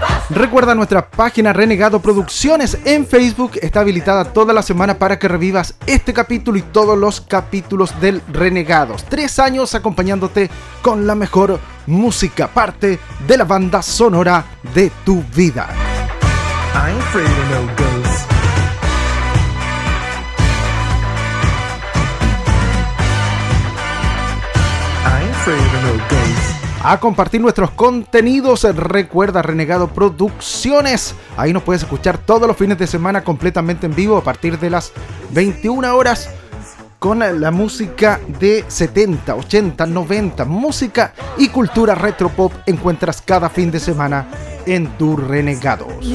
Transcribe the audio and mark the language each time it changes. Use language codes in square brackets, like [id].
[es] Recuerda nuestra página Renegado Producciones en Facebook. Está habilitada toda la semana para que revivas este capítulo y todos los capítulos del Renegados. 3 años acompañándote con la mejor música, parte de la banda sonora de tu vida. [en] I ain't afraid of no ghosts. I ain't afraid of no ghosts. [es] A compartir nuestros contenidos, recuerda Renegado Producciones. Ahí nos puedes escuchar todos los fines de semana completamente en vivo a partir de las 21 horas con la música de 70, 80, 90. Música y cultura retro pop encuentras cada fin de semana en tu Renegados.